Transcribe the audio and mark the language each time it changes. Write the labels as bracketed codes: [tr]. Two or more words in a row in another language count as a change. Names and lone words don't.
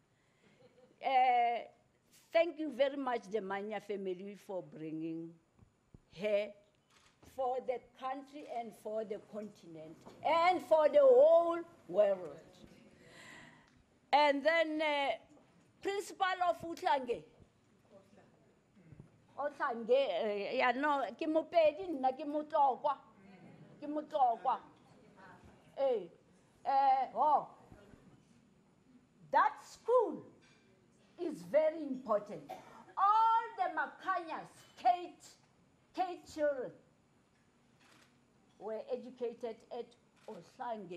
[en] Thank you very much, the Manya family, for bringing her for the country and for the continent and for the whole world. And then principal of Utlange. Otlange, yeah, no, [nso] ke mo pedi nna ke motlokwa. Ke motlokwa. [en] That school is very important. All the Makanyas, Kate children, were educated at Otlange.